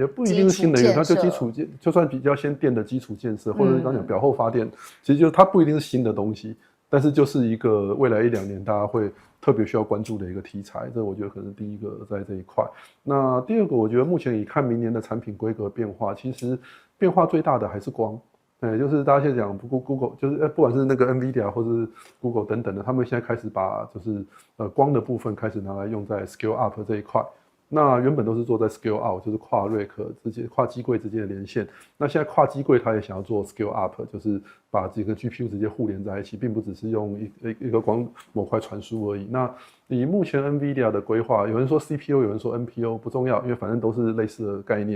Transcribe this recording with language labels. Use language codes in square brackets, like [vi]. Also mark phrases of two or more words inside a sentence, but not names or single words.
[zh] 也不一定是新能源，它就基礎建，就算比較先電的基礎建設，或者是剛講表後發電，其實就是它不一定是新的東西，但是就是一個未來1-2年大家會特別需要關注的一個題材。這我覺得可能是第一個在這一塊。那第二個，我覺得目前以看明年的產品規格變化，其實變化最大的還是光。就是大家現在講 Google， 就是不管是那個 NVIDIA 或是 Google 等等的，他們現在開始把就是光的部分開始拿來用在 [en] Scale Up [zh] 這一塊。那原本都是做在 [en] Scale Out， [zh] 就是跨 Rack 之間、跨機櫃之間的連線。那現在跨機櫃，它也想要做 [en] Scale Up， [zh] 就是把幾個 GPU 直接互連在一起，並不只是用一個光模塊傳輸而已。那以目前 NVIDIA 的規劃，有人說 CPU， 有人說 NPU， 不重要，因為反正都是類似的概念。